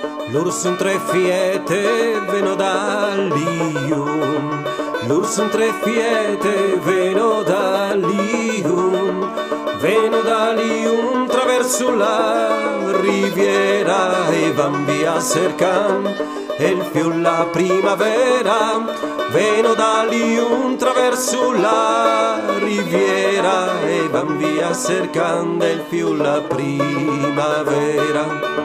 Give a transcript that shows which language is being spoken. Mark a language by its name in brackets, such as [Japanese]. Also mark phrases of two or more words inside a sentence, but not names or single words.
[Lombard] Lur sunt tre fiete, veno dall'Ium. Lur sunt tre fiete, veno dall'Ium. [Italian] Veno dall'Ium traverso la riviera e van via cercando il fiu la primavera. Veno dall'Ium traverso la riviera e van via cercando il fiu la primavera.